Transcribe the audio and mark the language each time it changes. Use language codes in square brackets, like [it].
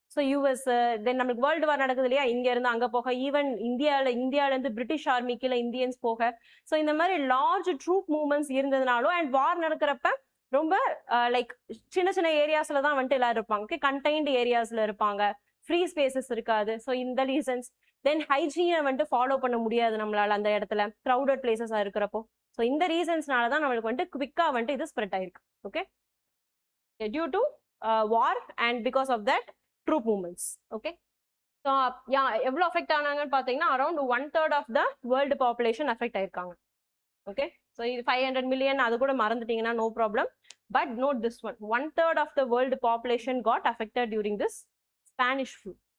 [ta] So US தென் நம்மளுக்கு world war நடக்குது இல்லையா, இங்க இருந்து அங்க போக, ஈவன் இந்தியால இருந்து பிரிட்டிஷ் ஆர்மிக்கு இல்லை இந்தியன்ஸ் போக, ஸோ இந்த மாதிரி large troupe movements இருந்ததுனாலும் and war நடக்கிறப்ப ரொம்ப லைக் சின்ன சின்ன ஏரியாஸ்ல தான் வந்துட்டு எல்லாரும் இருப்பாங்க. ஓகே, கண்டெய்ன்டு ஏரியாஸ்ல இருப்பாங்க, ஃப்ரீ ஸ்பேசஸ் இருக்காது. ஸோ இந்த ரீசன்ஸ். தென் ஹைஜீனை வந்துட்டு ஃபாலோ பண்ண முடியாது நம்மளால அந்த இடத்துல க்ரௌடட் பிளேசஸா இருக்கிறப்போ. ஸோ இந்த ரீசன்ஸ்னால தான் நம்மளுக்கு வந்துட்டு குவிக்கா வந்துட்டு இது ஸ்ப்ரெட் ஆயிருக்கு. [en] Okay, due to war and because of that troop movements. Okay, so [ta] எவ்வளோ அஃபெக்ட் ஆனாங்கன்னு பார்த்தீங்கன்னா [en] Around 1/3 of the world population affect ஆயிருக்காங்க. [ta] ஓகே, ஸோ இது 500 மில்லியன் அது கூட மறந்துட்டீங்கன்னா no problem. [en] But note this one, 1/3 of the world population got affected during this Spanish flu.